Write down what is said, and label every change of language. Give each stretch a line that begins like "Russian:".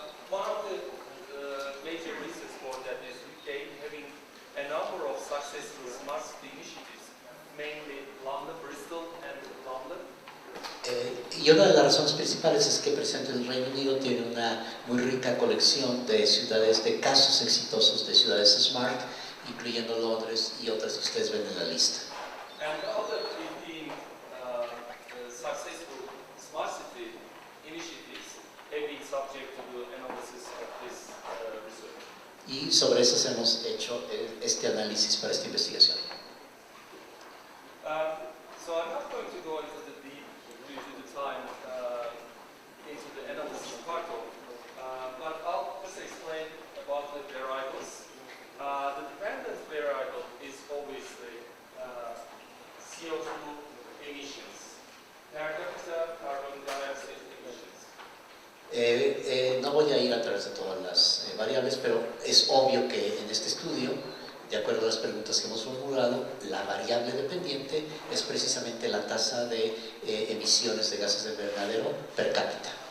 English: One of the major reasons for that is UK having a number of successful smart city initiatives, mainly London, Bristol, and Dublin.
Spanish: Y una de las razones principales es que presente el Reino Unido tiene una muy rica colección de ciudades, de casos exitosos de ciudades smart, incluyendo Londres y otras que ustedes ven en la lista.
English: And the other 15 successful smart city initiatives have been subject to the analysis of this research.
Spanish: Y sobre esas hemos hecho este análisis para esta investigación.
English: So I'm not going to go into the deep due to the time into the analysis part of it, but I'll just explain about the variables. The dependent variable is obviously CO2 emissions, per capita carbon dioxide emissions.
Spanish: No voy a ir a través de todas las variables, pero es obvio que en este estudio, de acuerdo a las preguntas que hemos formulado, la variable dependiente es precisamente la tasa de emisiones de gases de invernadero per cápita.